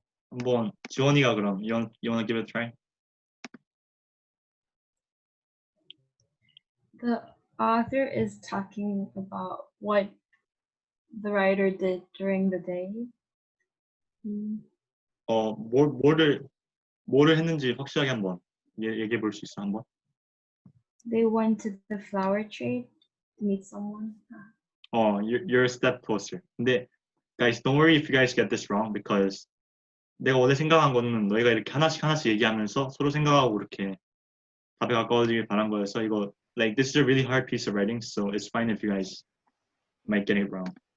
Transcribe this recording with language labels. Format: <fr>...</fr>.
<ko>한번 지원이가 그럼</ko> <en>you wanna give it a try? The author is talking about what the writer did during the day.</en> <ko>뭐를 했는지 확실하게 한번 얘기해 볼 수 있어 한번?</ko> <en>They went to the flower trade to meet someone. You're a step closer.</en> <ko>근데</ko> <en>guys, don't worry if you guys get this wrong because</en> <ko>내가 원래 생각한 거는 너희가 이렇게 하나씩 얘기하면서 서로 생각하고 이렇게 답에 가까워지길 바란 거여서 이거</ko> <en>like this is a really hard piece of writing, so it's fine if you guys might get it wrong.</en>